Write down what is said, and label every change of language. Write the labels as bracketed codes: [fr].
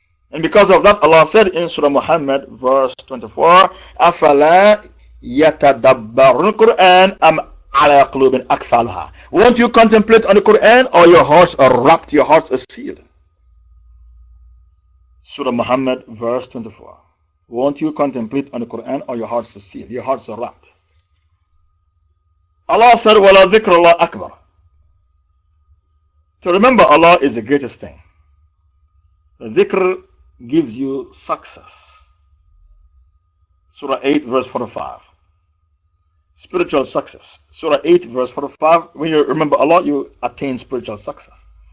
[en] And because of that, Allah said in Surah Muhammad, verse 24, [ar] أَفَلَا يَتَدَبَّرُ الْقُرْآنَ أَمْ عَلَىٰ قُلُوبٍ أَقْفَالُهَا. [en] Won't you contemplate on the Quran, or your hearts are wrapped, your hearts are sealed? Surah Muhammad, verse 24. Won't you contemplate on the Quran, or your hearts are sealed, your hearts are wrapped? Allah said, [ar] وَلَا ذِكْرَ اللَّهِ أَكْبَرُ. [en] To remember Allah is the greatest thing. The dhikr gives you success. Surah 8, verse 45. Spiritual success. Surah 8, verse 45. When you remember Allah, you attain spiritual success.